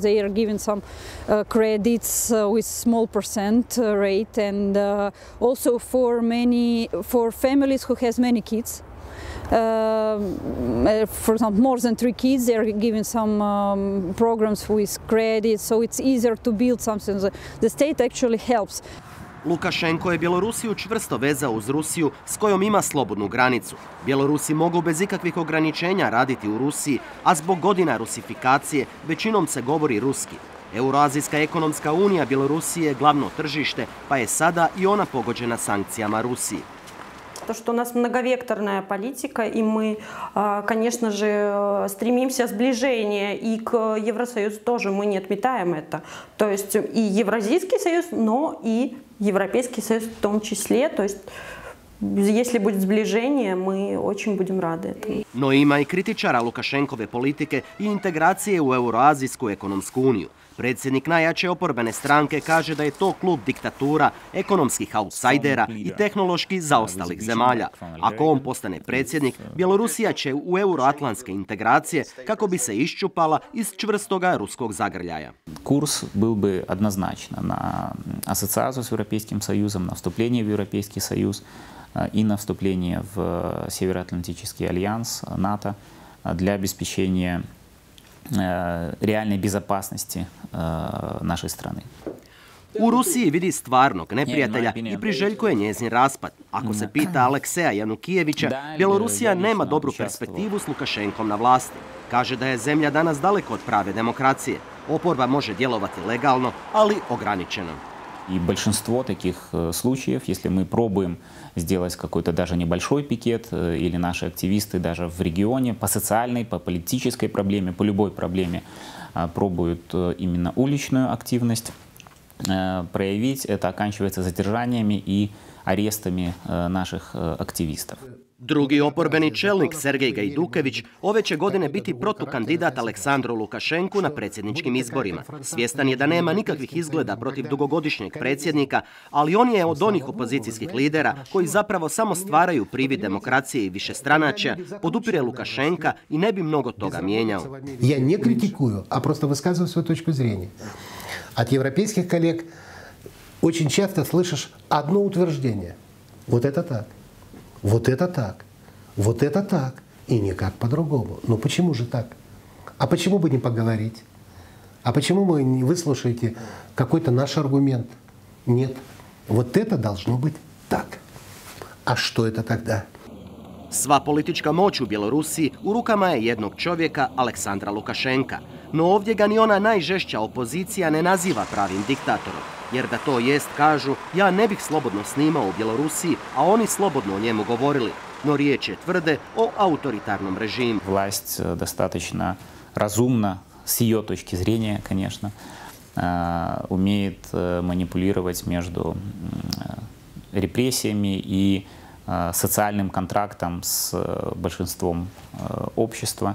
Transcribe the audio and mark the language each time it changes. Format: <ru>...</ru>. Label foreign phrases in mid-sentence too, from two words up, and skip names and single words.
<en>They are giving some credits with small percent rate, and also for families who has many kids. For example, more than 3 kids, they are giving some programs with credit, so it's easier to build something. The state actually helps.</en> <hr>Lukašenko je Bjelorusiju čvrsto vezao uz Rusiju s kojom ima slobodnu granicu. Bjelorusi mogu bez ikakvih ograničenja raditi u Rusiji, a zbog godina rusifikacije većinom se govori ruski. Euroazijska ekonomska unija Bjelorusije je glavno tržište, pa je sada i ona pogođena sankcijama Rusiji.</hr> <ru>То, что у нас многовекторная политика, и мы, конечно же, стремимся сближения, и к Евросоюзу тоже мы не отметаем это. То есть и Евразийский союз, но и Европейский союз в том числе. То есть если будет сближение, мы очень будем рады этому.</ru> <hr>No ima i kritičara Lukašenkove politike i integracije u Euroazijsku ekonomsku uniju. Predsjednik najjače oporbene stranke kaže da je to klub diktatura, ekonomskih autsajdera i tehnološki zaostalih zemalja. Ako on postane predsjednik, Bjelorusija će u euroatlantske integracije kako bi se iščupala iz čvrstoga ruskog zagrljaja.</hr> <ru>Курс был бы однозначно на ассоциацию с Европейским Союзом, на вступление в Европейский Союз и на вступление в Североатлантический альянс НАТО для обеспечения реальной безопасности нашей страны.</ru> <hr>U Rusiji vidi stvarnog neprijatelja i priželjkuje njezin raspad. Ako se pita Alekseja Janukijevića, Bjelorusija nema dobru perspektivu s Lukašenkom na vlasti. Kaže da je zemlja danas daleko od prave demokracije. Oporba može djelovati legalno, ali ograničeno.</hr> <ru>И большинство таких случаев, если мы пробуем сделать какой-то даже небольшой пикет, или наши активисты даже в регионе по социальной, по политической проблеме, по любой проблеме пробуют именно уличную активность проявить, это оканчивается задержаниями и арестами наших активистов.</ru> <hr>Drugi oporbeni čelnik Sergej Gajdukević ove će godine biti protukandidat Aleksandru Lukašenku na predsjedničkim izborima. Svjestan je da nema nikakvih izgleda protiv dugogodišnjeg predsjednika, ali on je od onih opozicijskih lidera koji zapravo samo stvaraju privid demokracije i višestranačja, podupire Lukašenka i ne bi mnogo toga mijenjao.</hr> <ru>Я не критикую, а просто высказываю свою точку зрения. От европейских коллег очень часто слышишь одно утверждение. Вот это так. Вот это так, вот это так, и никак по-другому. Но почему же так? А почему бы не поговорить? А почему вы не выслушаете какой-то наш аргумент? Нет, вот это должно быть так. А что это тогда?</ru> <hr>Sva politička moć u Bjelorusiji u rukama je jednog čovjeka, Aleksandra Lukašenka. No ovdje ga ni ona najžešća opozicija ne naziva pravim diktatorom. Jer da to jest, kažu, ja ne bih slobodno snimao u Bjelorusiji, a oni slobodno o njemu govorili. No riječ je tvrde o autoritarnom režimu.</hr> <ru>Власть достаточно разумно, с ее точки зрения, конечно, умеет манипулировать между репрессиями и социальным контрактом с большинством общества.</ru>